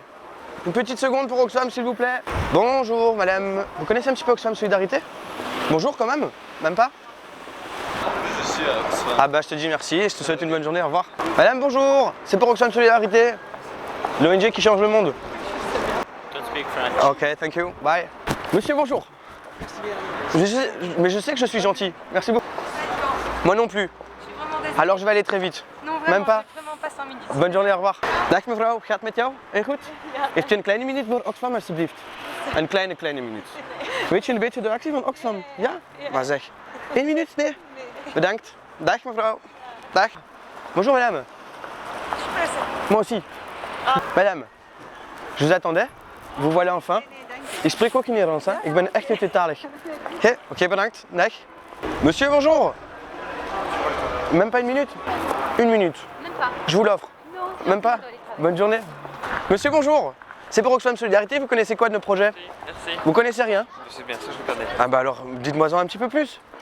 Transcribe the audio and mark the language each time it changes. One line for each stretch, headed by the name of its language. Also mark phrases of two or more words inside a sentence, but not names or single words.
French: Une petite seconde pour Oxfam, s'il vous plaît. Bonjour, madame. Vous connaissez un petit peu Oxfam Solidarité? Bonjour, quand même? Même pas? Je suis à Oxfam. Ah bah, je te dis merci et je te souhaite une bonne journée. Au revoir. Madame, bonjour. C'est pour Oxfam Solidarité. L'ONG qui change le monde.
English: Don't speak French. Ok, thank you. Bye.
French: Monsieur, bonjour. Mais je sais que je suis gentil. Merci beaucoup. Moi non plus. Alors je vais aller très vite. Non, Même pas? Vraiment pas 5 minutes. Bonne journée, au revoir.
Dutch: Dag mevrouw, gaat het met jou? En goed? Heeft u een kleine minuut voor Oxfam alsjeblieft? Een kleine minuut. Weet je een beetje de actie van Oxfam? Ja? Maar zeg. 1 minuut? Nee? Bedankt. Dag mevrouw. Dag.
French: Bonjour madame. Moi aussi. Madame, je vous attendais. Vous voilà enfin.
Dutch: Ik spreek ook in Nederlands, hè? Ik ben echt tweetalig. Oké, bedankt. Dag.
French: Monsieur, bonjour. Même pas 1 minute? 1 minute. Même pas. Je vous l'offre. Non, Même pas? Bonne journée. Monsieur, bonjour. C'est pour Oxfam Solidarité, vous connaissez quoi de nos projets? Merci. Vous connaissez rien? Je sais bien sûr, je connais. Ah bah alors, dites-moi-en un petit peu plus.